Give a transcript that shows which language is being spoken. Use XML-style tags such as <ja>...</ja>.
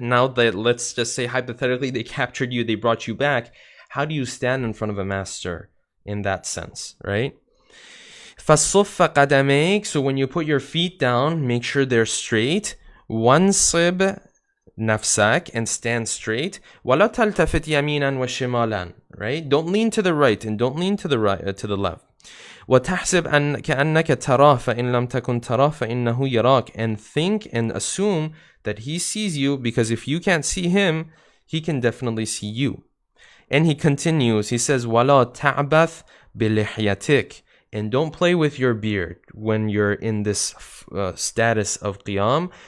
<en>Now that, let's just say hypothetically, they captured you, they brought you back. How do you stand in front of a master in that sense, right?</en> <ar>فَصُفَّ قَدَمَيْكَ.</ar> <en>So when you put your feet down, make sure they're straight.</en> <ar>وَانصِبْ نَفْسَكَ,</ar> <en>and stand straight.</en> <ar>وَلَا تَلْتَفِتْ يَمِينًا وَشِمَالًا, right?</ar> <en>Don't lean to the right and don't lean to the right, to the left.</en> <ar>وَتَحْسِبْ كَأَنَّكَ تَرَاهُ فَإِنْ لَمْ تَكُنْ تَرَاهُ فَإِنَّهُ يَرَاكَ,</ar> <en>and think and assume that he sees you, because if you can't see him, he can definitely see you. And he continues, he says,</en> <ar>وَلَا تَعْبَثْ بِلِحْيَتِكَ,</ar> <en>and don't play with your beard when you're in this status of qiyam.</en>